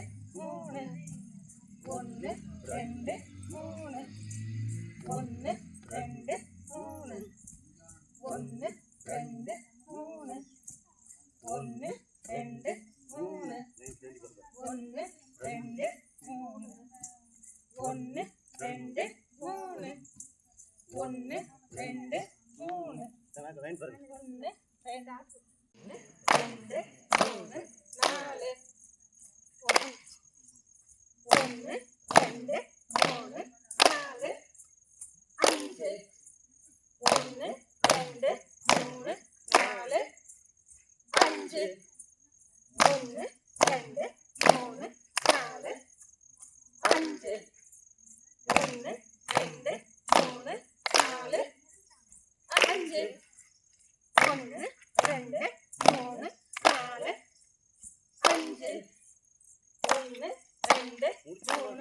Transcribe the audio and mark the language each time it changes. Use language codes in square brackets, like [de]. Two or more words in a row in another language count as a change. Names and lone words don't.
[ml] മൂന്ന് ഒന്ന് രണ്ട് മൂന്ന് ഒന്ന് രണ്ട് മൂന്ന് ഒന്ന് രണ്ട് മൂന്ന് ഒന്ന് രണ്ട് മൂന്ന് ഒന്ന് രണ്ട് മൂന്ന് ഒന്ന് രണ്ട് മൂന്ന് ഒന്ന് [ta] ரெண்டு மூணு லைன் பாருங்க. ஒன்று ரெண்டு ரெண்டு மூணு நாலு ஒன்று ரெண்டு மூணு நாலு அஞ்சு ஒன்று ரெண்டு மூணு நாலு அஞ்சு ஒன்று ரெண்டு மூணு நாலு அஞ்சு ஒன்று ரெண்டு மூணு நாலு அஞ்சு ஒன்று ரெண்டு மூணு நாலு அஞ்சு ஒன்று ரெண்டு மூணு